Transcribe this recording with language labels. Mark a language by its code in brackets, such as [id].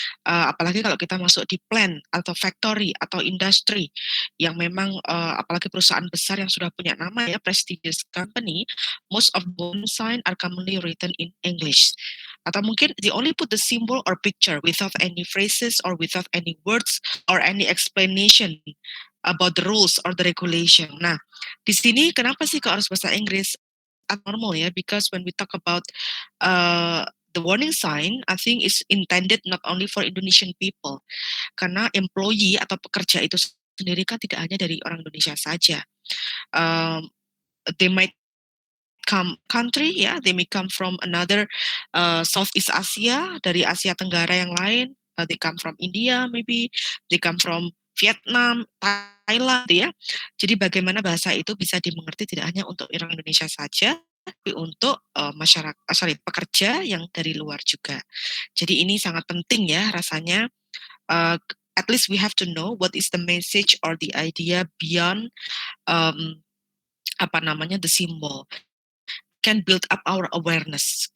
[id] Apalagi kalau kita masuk di plant atau factory atau industri yang memang apalagi perusahaan besar yang sudah punya nama ya, [en] prestigious company, most of the warning sign are commonly written in English. [id] Atau mungkin [en] they only put the symbol or picture without any phrases or without any words or any explanation about the rules or the regulation. [id] Nah, di sini kenapa sih kok harus bahasa Inggris? [en] Abnormal ya, because when we talk about the warning sign, I think is intended not only for Indonesian people, [id] karena employee atau pekerja itu sendiri kan tidak hanya dari orang Indonesia saja. [en] They might come country ya, they may come from another Southeast Asia, [id] dari Asia Tenggara yang lain, [en] they come from India maybe, they come from Vietnam, Thailand ya. [id] Jadi bagaimana bahasa itu bisa dimengerti tidak hanya untuk orang Indonesia saja, tapi untuk pekerja yang dari luar juga. Jadi ini sangat penting ya rasanya. [en] At least we have to know what is the message or the idea beyond the symbol. Can build up our awareness.